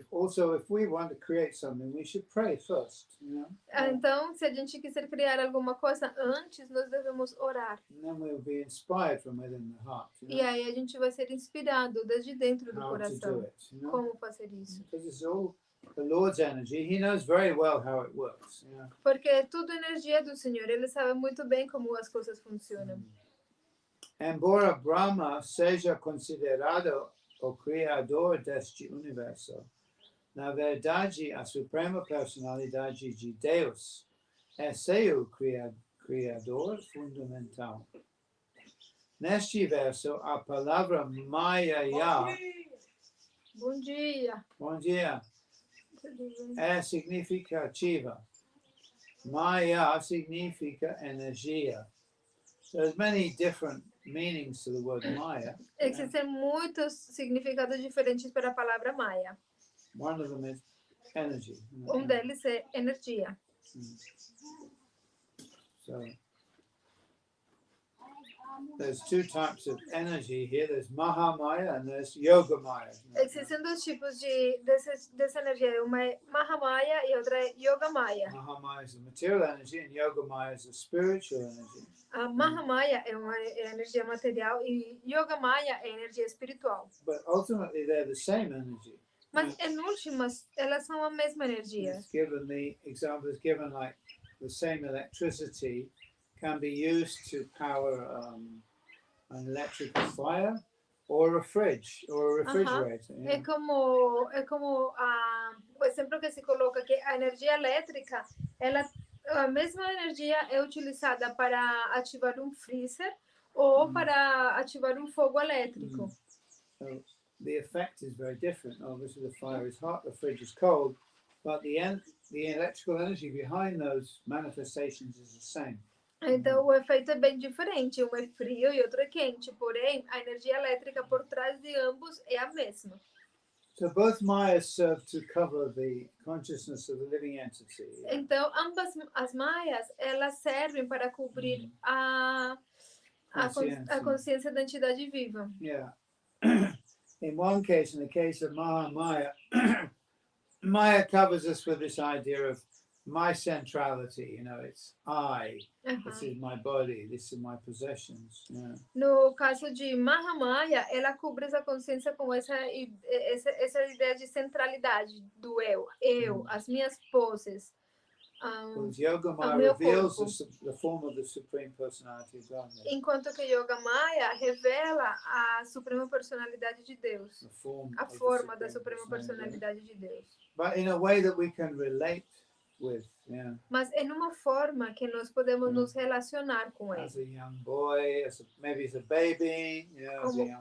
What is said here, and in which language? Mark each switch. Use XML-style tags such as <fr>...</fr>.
<en>So, if we want to create something, we should pray first.</en> <pt>Então, se a gente quiser criar alguma coisa, antes nós devemos orar.</pt> <en>And then we'll be inspired from within the heart.</en> <pt>E aí a gente vai ser inspirado desde dentro do coração. Como fazer isso?</pt> <en>Because it's all the Lord's energy. He knows very well how it works.</en> <pt>Porque é tudo energia do Senhor. Ele sabe muito bem como as coisas funcionam. Embora Brahma seja considerado o criador deste universo, na verdade, a Suprema Personalidade de Deus é seu criador fundamental. Neste verso, a palavra Maya. Bom dia. Bom dia. É significativa. Maya significa energia.</pt> <en>There's many different meanings to the word Maya.</en> <pt>Existem muitos significados diferentes para a palavra Maya.</pt> <en>One of them is energy.</en> <pt>Deles é energia.</pt> <en>So there's two types of energy here. There's Mahamaya and there's Yogamaya.</en> <pt>Existem dois tipos dessa energia. Uma é Mahamaya e outra é Yogamaya.</pt> <en>Mahamaya is the material energy and Yogamaya is the spiritual energy.</en> <pt>A Mahamaya é energia material e Yogamaya é energia espiritual.</pt> <en>But ultimately they're the same energy.</en> <pt>Mas em últimas, elas são a mesma energia.</pt> <en>The example is given like the same electricity can be used to power an electrical fire or a fridge or a refrigerator.</en> <pt>É como o exemplo que se coloca que a energia elétrica, a mesma energia é utilizada para ativar freezer ou para ativar fogo elétrico.</pt> <en>So the effect is very different. Obviously, the fire is hot, the fridge is cold, but the electrical energy behind those manifestations is the same.</en> <pt>Então, o efeito é bem diferente. Um é frio e outro é quente. Porém, a energia elétrica por trás de ambos é a mesma.</pt> <en>So both Mayas serve to cover the consciousness of the living entity.</en> <pt>Então, ambas as maias, elas servem para cobrir a consciência da entidade viva.</pt> <en>Yeah. In one case, in the case of Mahamaya, Maya covers us with this idea of my centrality, you know, it's I, this is my body, this is my possessions. Yeah.</en> <pt>No caso de Mahamaya, ela cobre essa consciência com essa ideia de centralidade do eu, as minhas poses.</pt> <en>Yoga Maya reveals the form of the Supreme Personality of Godhead.</en> <pt>Enquanto que Yoga Maya revela a Suprema Personalidade de Deus, a forma da Suprema Personalidade de Deus.</pt> <en>But in a way that we can relate with, yeah.</en> <pt>Mas em uma forma que nós podemos nos relacionar com ele.</pt> <en>As a young boy, maybe as a baby, yeah, as a young</en>